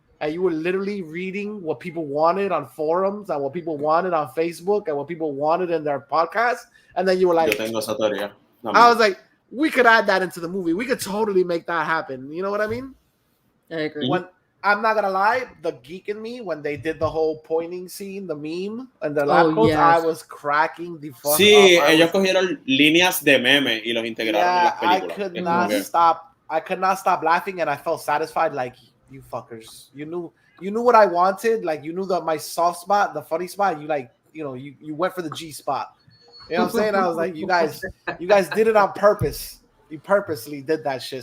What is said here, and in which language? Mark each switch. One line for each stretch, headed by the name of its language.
English: And you were literally reading what people wanted on forums and what people wanted on Facebook and what people wanted in their podcasts. And then you were like, I was like, we could add that into the movie. We could totally make that happen. You know what I mean? I agree. When I'm not gonna lie, the geek in me, when they did the whole pointing scene, the meme, and the lab coats, I was cracking the fuck up.
Spanish: Ellos cogieron líneas de meme y los integraron en las películas.
English: I could not stop laughing, and I felt satisfied. Like, you fuckers, you knew what I wanted. Like, you knew that my soft spot, the funny spot. You went for the G spot. You know what I'm saying? I was like, you guys did it on purpose. You purposely did that shit.